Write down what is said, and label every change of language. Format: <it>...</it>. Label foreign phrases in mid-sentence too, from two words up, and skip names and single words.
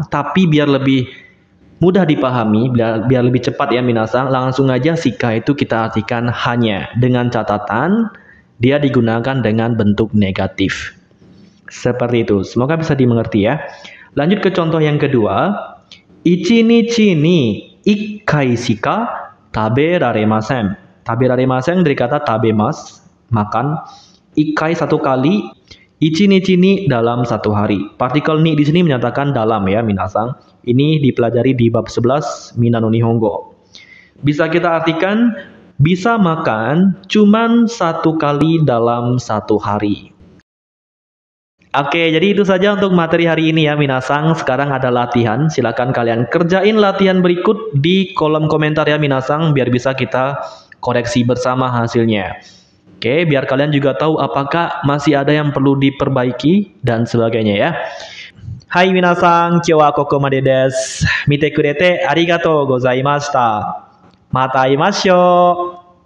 <id>Tapi biar lebih mudah dipahami, biar lebih cepat ya minasang, langsung aja sika itu kita artikan hanya. Dengan catatan, dia digunakan dengan bentuk negatif. Seperti itu. Semoga bisa dimengerti ya. Lanjut ke contoh yang kedua.</id> <ja>一日に一回しか食べられません.</ja> <id>Taberaremasen dari kata tabemas, makan. Ikai satu kali,</id> <ja>一日に</ja> <id>dalam satu hari. Partikel ni di sini menyatakan dalam ya minasang. Ini dipelajari di bab 11 Mina no Nihongo. Bisa kita artikan bisa makan cuman satu kali dalam satu hari. Oke, jadi itu saja untuk materi hari ini ya minasang. Sekarang ada latihan. Silakan kalian kerjain latihan berikut di kolom komentar ya minasang, biar bisa kita koreksi bersama hasilnya. Oke, biar kalian juga tahu apakah masih ada yang perlu diperbaiki dan sebagainya ya.</id> <ja>はい、皆さん、今日はここまでです. 見てくれてありがとうございました. また会いましょう.</ja>